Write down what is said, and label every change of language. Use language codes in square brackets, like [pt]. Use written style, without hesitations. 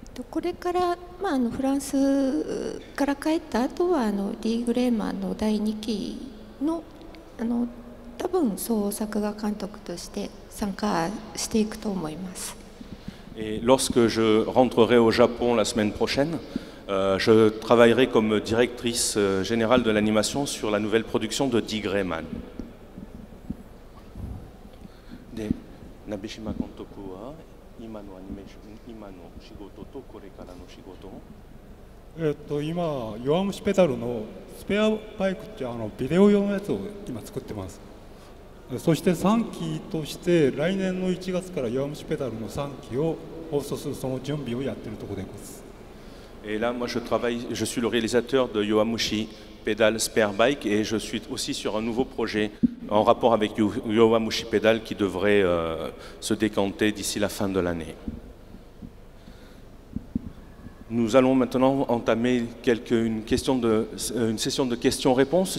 [ja] これから、フランスから帰った後はディー・グレーマンの第2期の多分総作画監督として参加していくと思います。 [fr] Et lorsque je rentrerai au Japon la semaine prochaine, je travaillerai comme directrice générale de l'animation sur la nouvelle production de Dick Grayman. [ja] で、鍋島監督は今のアニメーション、今の仕事とこれからの仕事を今、弱虫ペダルのスペアバイクってビデオ用のやつを今作ってます。そして3期として来年の1月から弱虫ペダルの3期を放送するその準備をやっているところでございます。 [fr] Et là, moi, je suis le réalisateur de Yowamushi Pedal Spare Bike et je suis aussi sur un nouveau projet en rapport avec Yowamushi Pedal qui devrait se décanter d'ici la fin de l'année. Nous allons maintenant entamer une session de questions-réponses.